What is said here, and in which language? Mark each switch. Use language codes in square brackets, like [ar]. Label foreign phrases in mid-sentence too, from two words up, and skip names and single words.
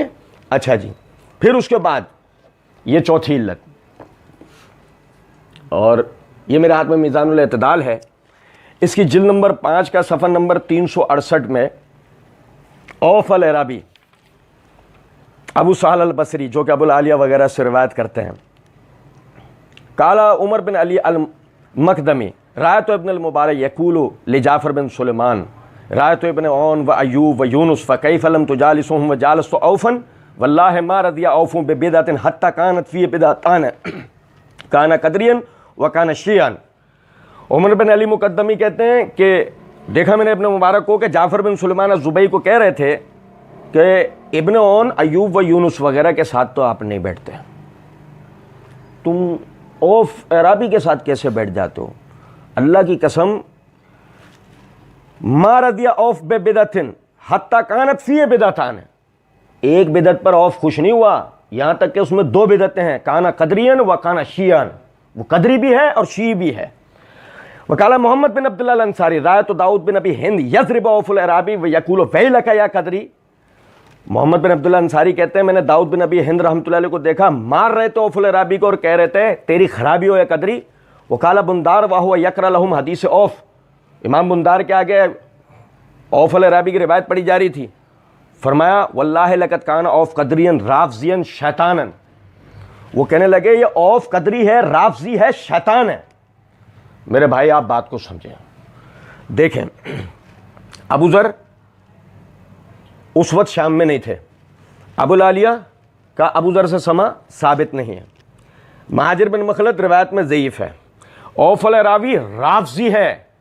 [ur] اچھا جی, پھر اس کے بعد یہ چوتھی علت, اور یہ میرے ہاتھ میں میزان الاعتدال ہے, اس کی جلد نمبر 5 کا صفحہ نمبر 368 میں اوف العرابی ابو سہل البصری جو کہ ابو العالیہ وغیرہ سے روایت کرتے ہیں, [ar] قالا عمر بن علی المقدمی رایت ابن المبارک یقول لجعفر بن سلیمان رایت ابن عون و ایوب و یونس فکیف لم تجالسهم وجالست اوفا واللہ ما رضی اوف ببدعۃ حتی کانت فی بدعتان کان قدریا و کان شیعا. [ur] عمر بن علی مقدمی کہتے ہیں کہ دیکھا میں نے ابن مبارک کو کہ جعفر بن سلیمان الزبئی کو کہہ رہے تھے کہ ابن عون ایوب و یونس وغیرہ کے ساتھ تو آپ نہیں بیٹھتے, تم اوف عرابی کے ساتھ کیسے بیٹھ جاتے ہو؟ اللہ کی قسم [ar] ما رضی اوف ببدعۃ حتی کانت فی بدعتان, [ur] ایک بدعت پر اوف خوش نہیں ہوا یہاں تک کہ اس میں 2 بدعتیں ہیں, [ar] کانا قدریان و کانا شیعان, [ur] وہ قدری بھی ہے اور شیعی بھی ہے. [ar] وقال محمد بن عبداللہ الانصاری رایت داؤد بن ابی ہند یضرب اوف العرابی ویقول ویلک یا قدری. [ur] محمد بن عبداللہ انصاری کہتے ہیں میں نے داؤد بن ابی ہند رحمۃ اللہ علیہ کو دیکھا مار رہے تھے اوف العرابی کو اور کہہ رہے تھے تیری خرابی ہو [ar] یا قدری. وقال بندار وہو یقرأ لهم حدیث اوف, [ur] امام بندار کے آگے اوف العرابی کی روایت پڑھی جا رہی تھی, فرمایا [ar] واللہ لقد کان اوف قدریا رافضیا شیطانا, [ur] وہ کہنے لگے یہ اوف قدری ہے, رافضی ہے, شیطان ہے. میرے بھائی آپ بات کو سمجھیں, دیکھیں ابو ذر اس وقت شام میں نہیں تھے, ابو العالیہ کا ابو ذر سے سما ثابت نہیں ہے, مہاجر بن مخلد روایت میں ضعیف ہے, اوف العرابی رافضی ہے.